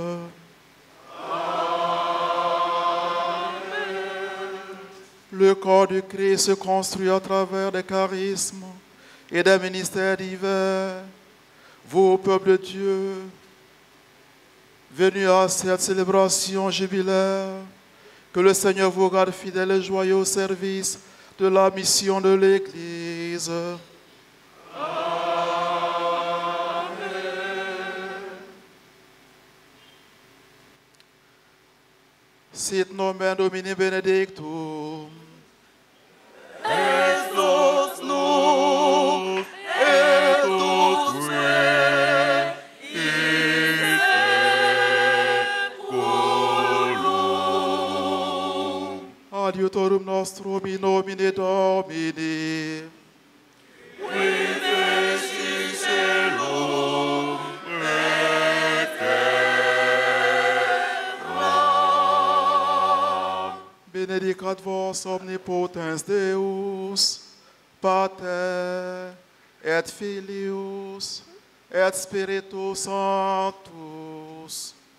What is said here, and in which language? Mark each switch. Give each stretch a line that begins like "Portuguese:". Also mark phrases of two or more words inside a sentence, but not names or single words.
French: Le corps du Christ se construit à travers des charismes et des ministères divers. Vous, peuple de Dieu, venus à cette célébration jubilaire, que le Seigneur vous garde fidèle et joyeux au service de la mission de l'Église.
Latin: Sit nomen Domini benedictum. Estos nous, et tous Adiutorum nostrum in nomine Domini. Benedicat vos omnipotens Deus, Pater, et Filius, et Spiritus Sanctus.